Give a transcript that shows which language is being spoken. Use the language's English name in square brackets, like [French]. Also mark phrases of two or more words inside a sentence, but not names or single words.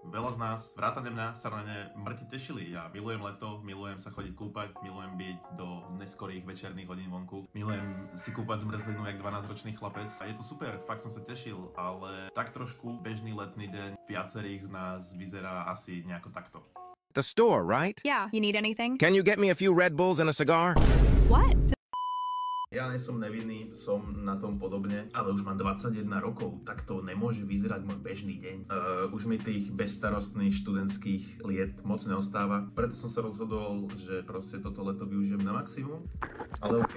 [Slovak] Veľa z nás, vrátane mňa, sa na ne mŕte tešili. Ja milujem leto, milujem sa chodiť kúpať, milujem byť do neskorých večerných hodín vonku. Milujem si kúpať zmrzlinu jak 12-ročný chlapec. A je to super, fakt som sa tešil, ale tak trošku bežný letný deň viacerých z nás vyzerá asi nejako takto. [English] The store, right? Yeah, you need anything? Can you get me a few Red Bulls and a cigar? What? [Slovak] Ja nie som nevinný, som na tom podobne, ale už mám 21 rokov, tak to nemôže vyzerať môj bežný deň. Už mi tých bezstarostných študentských liet moc neostáva, preto som sa rozhodol, že proste toto leto využijem na maximum, ale okej.